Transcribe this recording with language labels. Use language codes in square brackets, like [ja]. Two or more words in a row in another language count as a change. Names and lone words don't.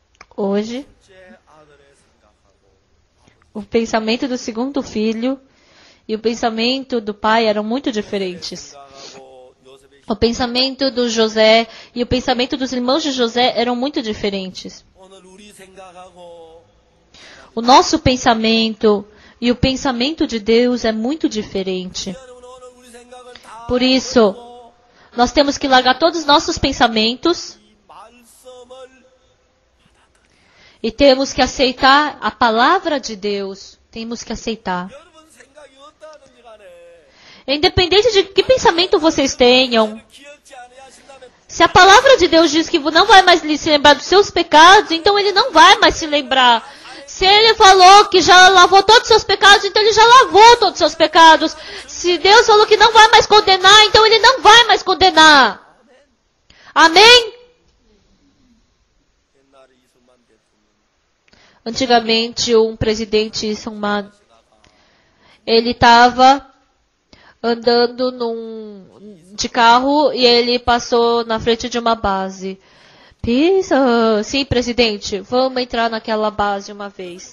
[pt] Hoje, [ko] 제 아들을 생각하고 [pt] o pensamento do segundo filho e o pensamento do pai eram muito diferentes. [ko] 생각하고 요셉의 [pt] O pensamento do José e o pensamento dos irmãos de José eram muito diferentes. [ko] 오늘 우리 생각하고 [pt] O nosso pensamento e o pensamento de Deus é muito diferente. [ko] 여러분 오늘 우리 생각을 다 [pt] Por isso, nós temos que largar todos os nossos pensamentos [ko] 이 말씀을 [pt] e temos que aceitar a palavra de Deus. Temos que aceitar. [ko] 여러분 생각이 어떠하든지 간에 [pt] Independente de que pensamento vocês tenham, [ko] 기억지 아니하신다면 [pt] se a palavra de Deus diz que não vai mais se lembrar dos seus pecados, então ele não vai mais se lembrar. Se ele falou que já lavou todos os seus pecados, então ele já lavou todos os seus pecados. Se Deus falou que não vai mais condenar, então ele não vai mais condenar. Amém? [ko] 옛날에 이승만 대통령 [pt] Antigamente, um presidente ele estava andando de carro e ele passou na frente de uma base. Pisa, sim, presidente, vamos entrar naquela base uma vez.